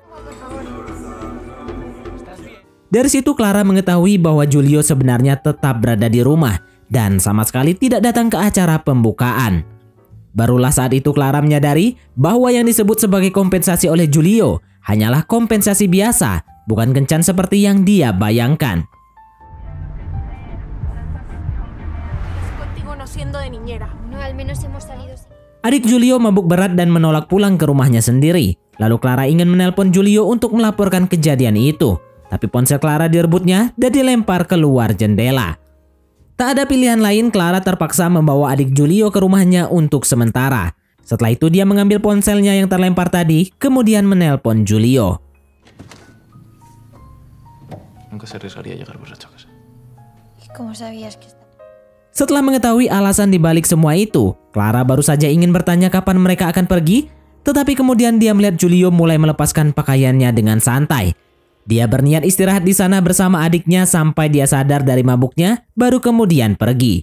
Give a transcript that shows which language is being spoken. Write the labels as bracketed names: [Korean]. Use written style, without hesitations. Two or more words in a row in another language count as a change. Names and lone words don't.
[Indonesian] Dari situ Clara mengetahui bahwa Julio sebenarnya tetap berada di rumah dan sama sekali tidak datang ke acara pembukaan. Barulah saat itu Clara menyadari bahwa yang disebut sebagai kompensasi oleh Julio hanyalah kompensasi biasa, bukan kencan seperti yang dia bayangkan. [Spanish] No, al menos hemos salido. [Indonesian] Adik Julio mabuk berat dan menolak pulang ke rumahnya sendiri. Lalu Clara ingin menelpon Julio untuk melaporkan kejadian itu. Tapi ponsel Clara direbutnya dan dilempar keluar jendela. Tak ada pilihan lain, Clara terpaksa membawa adik Julio ke rumahnya untuk sementara. Setelah itu dia mengambil ponselnya yang terlempar tadi, kemudian menelpon Julio. [Spanish] Nunca se arriesgaría a llegar borracho a casa. ¿Y cómo sabías que está? [Indonesian] Setelah mengetahui alasan dibalik semua itu, Clara baru saja ingin bertanya kapan mereka akan pergi, tetapi kemudian dia melihat Julio mulai melepaskan pakaiannya dengan santai. Dia berniat istirahat di sana bersama adiknya sampai dia sadar dari mabuknya, baru kemudian pergi.